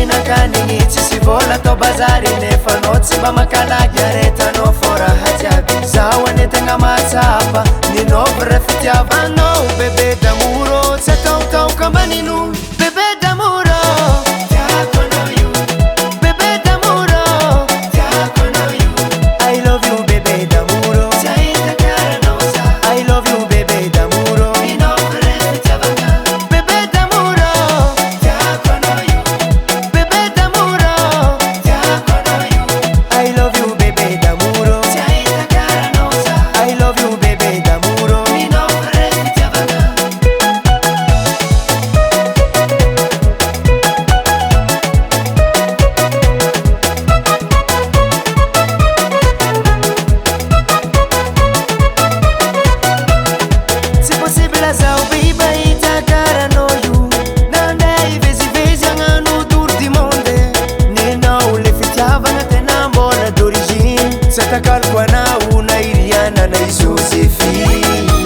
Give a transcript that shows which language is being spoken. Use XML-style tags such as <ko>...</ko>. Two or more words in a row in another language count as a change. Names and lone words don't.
<mg>kanigny tsisy vola atao bazary nefa anao tsy mba makalagy aretanao foraha jiaby zaho anetegna matsapa ninôvy ra fitiavanao bebe damoro tsy ataotaoka ambanino bebe damoro tiako anao io bebe damoro tiako anao io</mg> <en>I love you</en> <mg>bebe damoro tsy ahita karanao za</mg> <en>I love you</en> <mg>bebe damoro ninôvy ra fitiavana bebe damoro tiako anao io bebe damoro tiako anao io</mg> <en>I love you</en> <mg>bebe damoro tsy ahita karanao za</mg> <en>I love you</en> <mg>bebe damoro ninôvy ra fitiavana tsy possible zaho biba hita karanao io nandeha ivezivezy agnano</mg> <fr>tour du monde</fr> <mg>ninao le fitiavana tena mbola d'origine tsy atakaloko anao na Iriana na Joséphine</mg>